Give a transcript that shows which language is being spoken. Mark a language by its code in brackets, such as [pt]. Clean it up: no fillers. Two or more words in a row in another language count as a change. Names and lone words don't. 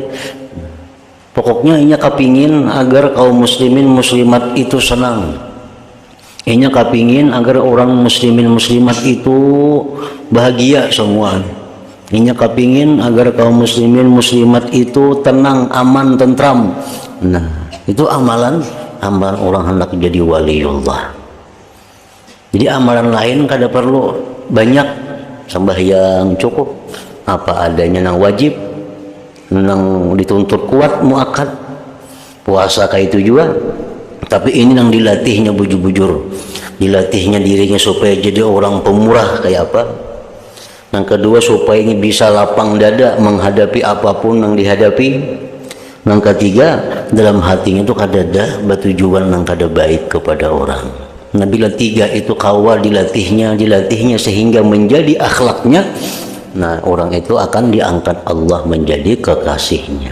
[bjn] Pokoknya inya kepingin agar kaum muslimin muslimat itu senang. Inya kepingin agar orang muslimin muslimat itu bahagia semua. Inya kepingin agar kaum muslimin muslimat itu tenang, aman, tentram. Nah, itu amalan orang hendak jadi waliullah. Jadi amalan lain kada perlu banyak, sembahyang cukup, apa adanya nang wajib, nang dituntut kuat muakkad, puasa kayak itu juga. Tapi ini nang dilatihnya bujur-bujur, dilatihnya dirinya supaya jadi orang pemurah kayak apa. [id] Yang kedua, supaya ini bisa lapang dada menghadapi apapun yang dihadapi. [bjn] Yang ketiga, dalam hatinya itu kadada bertujuan yang kada baik kepada orang. Nah, bila tiga itu kawal dilatihnya sehingga menjadi akhlaknya, nah orang itu akan diangkat Allah menjadi kekasihnya.